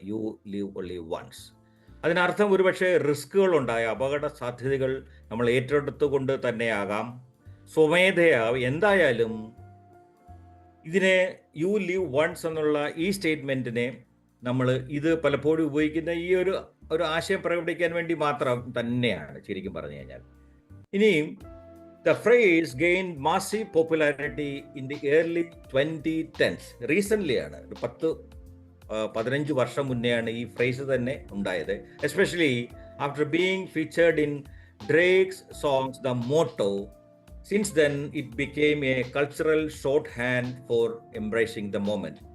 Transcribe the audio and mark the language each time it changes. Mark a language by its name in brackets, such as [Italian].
[English] You live only once. [Malayalam] അതിനർത്ഥം ഒരുപക്ഷെ റിസ്കുകളുണ്ടായ അപകട സാധ്യതകൾ നമ്മൾ ഏറ്റെടുത്തുകൊണ്ട് തന്നെയാകാം, സ്വമേധയാ. എന്തായാലും ഇതിനെ [English] you live once [Malayalam] എന്നുള്ള ഈ സ്റ്റേറ്റ്മെൻറ്റിനെ നമ്മൾ ഇത് പലപ്പോഴും ഉപയോഗിക്കുന്ന ഈ ഒരു ആശയം പ്രകടിപ്പിക്കാൻ വേണ്ടി മാത്രം തന്നെയാണ് ശരിക്കും പറഞ്ഞു കഴിഞ്ഞാൽ. ഇനിയും [English] the phrase gained massive popularity in the early 2010s. [Malayalam] Recently ആണ്, 10-15 വർഷം മുന്നെയാണ് ഈ ഫ്രേസ് തന്നെ ഉണ്ടായത്. [English] Especially after being featured in Drake's songs the motto. Since then it became a cultural short hand for embracing the moment.